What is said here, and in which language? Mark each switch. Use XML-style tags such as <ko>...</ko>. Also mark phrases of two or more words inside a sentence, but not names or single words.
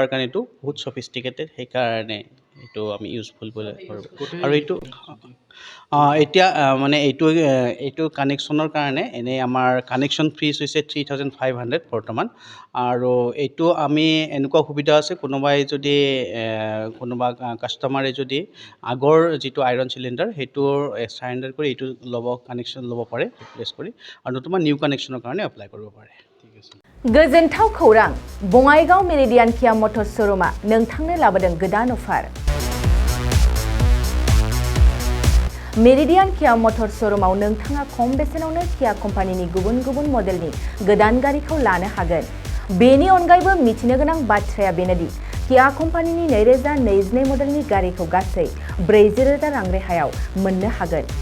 <as>কাৰণে এইটো বহুত চফিষ্টিকেটেড সেইকাৰণে এইটো আমি ইউজফুল বুলি কৰোঁ আৰু এইটো এতিয়া মানে এইটো কানেকশ্যনৰ কাৰণে এনেই আমাৰ কানেকশ্যন ফিজ হৈছে 3500 বৰ্তমান আৰু এইটো আমি এনেকুৱা সুবিধা আছে কোনোবাই যদি কোনোবা কাষ্টমাৰে যদি আগৰ যিটো</as> <en>iron cylinder</en> <as>সেইটো চাৰেণ্ডাৰ কৰি এইটো কানেকশ্যন ল'ব পাৰে ৰিপ্লেচ কৰি আৰু নতুবা</as> <en>new connection</en> <as>কাৰণে এপ্লাই কৰিব পাৰে</as> <brx>गोजोनथाव खौरां बङाइगाव मेरिडियान किया मटर्स श'रुमा नोंथांनो लाबोदों गोदान अफार मेरिडियान किया मटर्स श'रुमाव नोंथाङा खम बेसेनावनो किया कम्पानिनि गुबुन गुबुन मडेलनि गोदान गारिखौ लानो हागोन बेनि अनगायैबो मिथिनो गोनां बाथ्राया बेनोदि किया कम्पानिनि 2022 मडेलनि गारिखौ गासै 40,000 रां रेहायाव मोननो हागोन</brx>